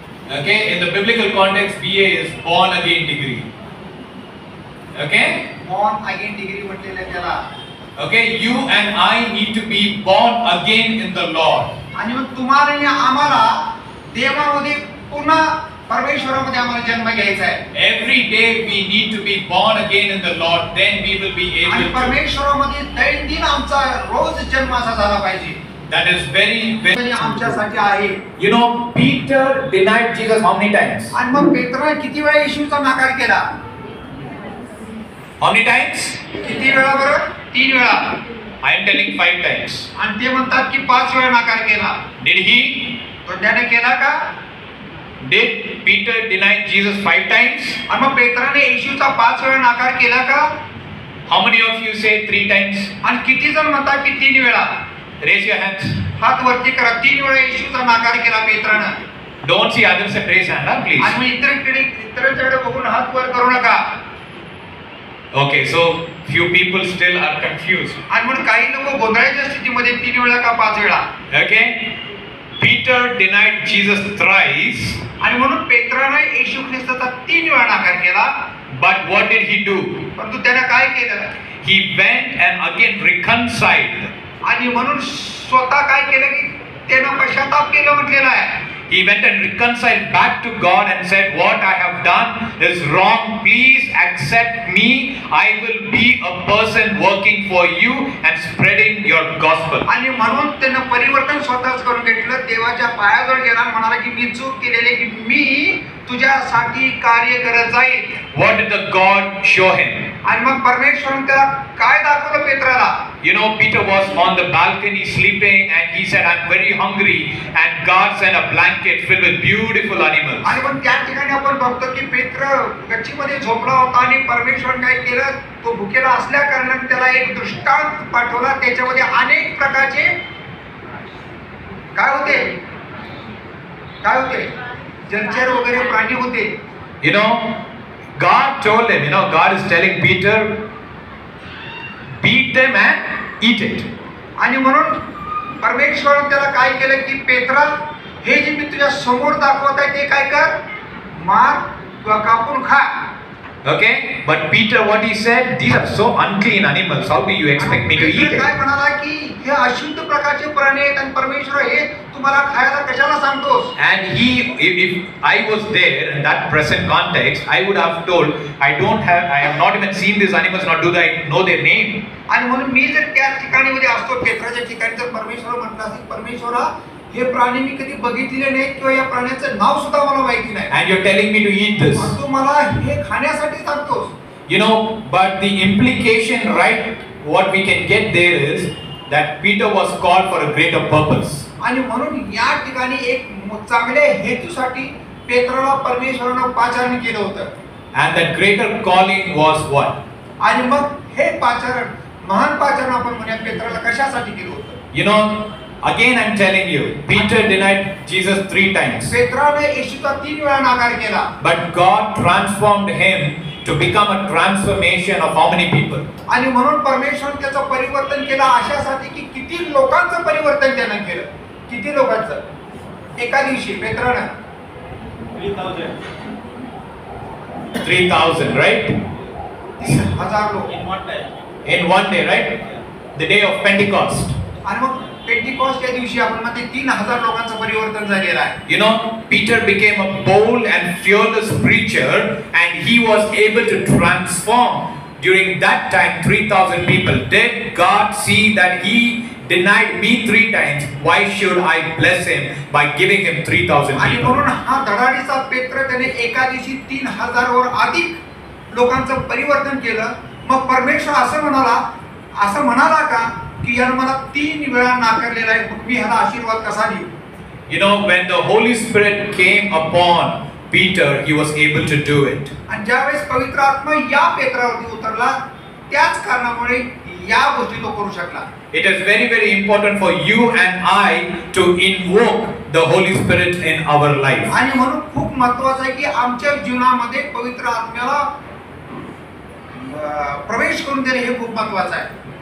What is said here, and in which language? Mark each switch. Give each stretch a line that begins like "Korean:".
English: Okay, in the biblical context, BA is born again degree. Okay? Born again degree
Marathi: म्हटलेलं त्याला.
English: Okay, you and I need to be born again in the Lord.
Marathi: आणि मग तुम्हाला आणि आम्हाला देवामध्ये पुन्हा परमेश्वरामध्ये आम्हाला जन्म घ्यायचा आहे.
English: Every day we need to be born again in the Lord, then we will be
Marathi: आणि
English: able to.
Marathi: परमेश्वरामध्ये दैनंदिन आमचा रोज जन्म असा झाला पाहिजे.
English: That is very, very.
Marathi: आमच्यासाठी आहे.
English: You know, Peter denied Jesus how many times?
Marathi: आणि मग पेत्राने किती वेळा येशूचा नकार केला?
English: How many times?
Marathi: किती वेळा बरं? 3 वेळा.
English: I am telling 5 times.
Marathi: आणि ते म्हणतात की 5 वेळा नकार केला.
English: Did he?
Marathi: तो त्याने केला का?
English: Did Peter deny Jesus 5 times?
Marathi: आणि मग पेत्राने येशूचा 5 वेळा नकार केला का?
English: How many of you say 3 times?
Marathi: आणि किती जण म्हणतात की 3 वेळा?
English: Raise your hands.
Marathi: हात वरती करा. 3 वेळा येशूचा नकार केला पेत्राने.
English: Don't see others and raise hand, please.
Marathi: आणि मग इतरांकडे बघून हात वर करू नका.
English: Okay, so few people still are confused.
Marathi: आणि म्हणून काही लोक गोंधळाच्या स्थितीमध्ये 3 वेळा का 5 वेळा?
English: Okay? Peter denied Jesus thrice.
Marathi: आणि म्हणून पेत्राने येशू ख्रिस्ताचा 3 वेळा नकार केला.
English: But what did he do?
Marathi: परंतु त्याने काय केलं?
English: He went and again reconciled.
Marathi: आणि म्हणून स्वतः काय केलं की त्यानं पश्चाताप केलं म्हटलेलं आहे.
English: He went and reconciled back to God and said, what I have done is wrong. Please accept me. I will be a person working for you and spreading your gospel.
Marathi: आणि म्हणून त्यानं परिवर्तन स्वतःच करून घेतलं. देवाच्या पायाजवळ गेला आणि म्हणाला की मी चूक केलेली की मी तुझ्यासाठी कार्य करत जाईल.
English: What did the God show him?
Marathi: आणि मग परमेश्वराने त्याला काय दाखवलं पेत्राला?
English: You know, Peter was on the balcony sleeping and he said, I'm very hungry, and God sent a blanket filled with beautiful animals.
Marathi: आणि पण त्या ठिकाणी आपण बघतो की पेत्र गच्चीमध्ये झोपला होता आणि परमेश्वराने काय केलं? तो भुकेला असल्या कारणाने त्याला एक दृष्टांत पाठवला. त्याच्यामध्ये अनेक प्रकारचे काय होते जलचर वगैरे प्राणी होते.
English: You know, God told him, God is telling Peter, beat them and eat it.
Marathi: आणि म्हणून परमेश्वराने त्याला काय केलं की पेत्रा, हे जे मी तुझ्या समोर दाखवत आहे ते काय कर? मार किंवा कापून खा.
English: Okay, but Peter, what he said, these are so unclean animals. How do you expect me to eat
Marathi: काय
English: it?
Marathi: म्हणाला की हे अशुद्ध प्रकारचे प्राणी आहेत आणि परमेश्वर हे तुम्हाला खायला कशाला सांगतोस?
English: And if I was there in that present context, I would have told, I have not even seen these animals, nor do I know their name.
Marathi: आणि म्हणून मी जर त्या ठिकाणी मध्ये असतो, पेत्राच्या ठिकाणी, तर परमेश्वर म्हटलं असेल, परमेश्वरा हे प्राणी मी कधी बघितलेले नाहीत किंवा या प्राण्याचं नाव सुद्धा मला माहिती नाही.
English: And you're telling me to eat this.
Marathi: तू मला हे खाण्यासाठी सांगतोस.
English: You know, but the implication, right, what we can get there is that Peter was called for a greater purpose.
Marathi: आणि म्हणून या ठिकाणी एक चांगल्या हेतूसाठी पेत्राला परमेश्वरानं पाचारण केलं होतं.
English: And that greater calling was what?
Marathi: आणि मग हे पाचारण, महान पाचारण आपण म्हणूया पेत्राला कशासाठी केलं होतं?
English: You know, again I'm telling you, Peter denied Jesus 3 times.
Marathi: पेत्राने येशूचा 3 वेळा नाकार केला.
English: But God transformed him to become a transformation of how many people?
Marathi: आणि म्हणून परमेश्वर त्याचं परिवर्तन केलं अशासाठी की किती लोकांचं परिवर्तन त्यानं केलं. किती लोकांचं? एका दिवशी पेत्रानं
English: 3,000, right?
Marathi: 3,000 लोक.
English: In one day. In one day, right? The day of Pentecost.
Marathi: आणि मग पेंटिकॉस्ट या दिवशी आपण म्हणते 3,000 लोकांचं परिवर्तन झालेलं आहे.
English: You know, Peter became a bold and fearless preacher, and he was able to transform during that time 3,000 people. Did God see that he denied me 3 times? Why should I bless him by giving him 3,000
Marathi: आणि
English: people?
Marathi: म्हणून हा धडाडीचा पेत्र त्याने एका दिवशी 3,000 वर अधिक लोकांचं परिवर्तन केलं. मग परमेश्वर असं म्हणाला का की यानं मला 3 वेळा नाकारलेला आहे, मग मी ह्याला आशीर्वाद कसा देऊ?
English: You know, when the Holy Spirit came upon Peter, he was able to do it.
Marathi: आणि ज्यावेळेस पवित्र आत्मा या पेत्रावरती उतरला, त्याच कारणामुळे या गोष्टी तो करू शकला.
English: It is very, very important for you and I to invoke the Holy Spirit in our life.
Marathi: आणि म्हणून खूप महत्त्वाचं आहे की आमच्या जीवनामध्ये पवित्र आत्म्याला प्रवेश करून देणे हे खूप महत्त्वाचं आहे.